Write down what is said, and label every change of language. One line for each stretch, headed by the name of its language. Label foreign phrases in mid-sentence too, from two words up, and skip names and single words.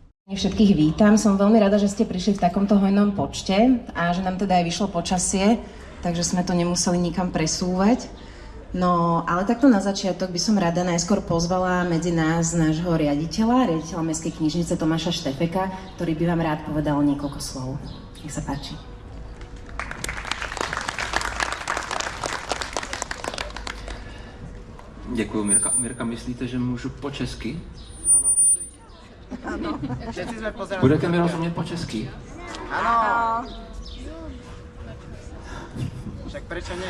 Slovak: Všetkých vítam, som veľmi rada, že ste prišli v takomto hojnom počte a že nám teda aj vyšlo počasie, takže sme to nemuseli nikam presúvať. No, ale takto na začiatok by som rada najskôr pozvala medzi nás nášho riaditeľa Mestskej knižnice Tomáša Štefeka, ktorý by vám rád povedal niekoľko slov. Nech sa páči.
Czech: Děkuju, Mirka. Mirka, myslíte, že můžu po česky? Ano. Budete mi rozumět po česky? Ano.
Slovak: Však prečo nie?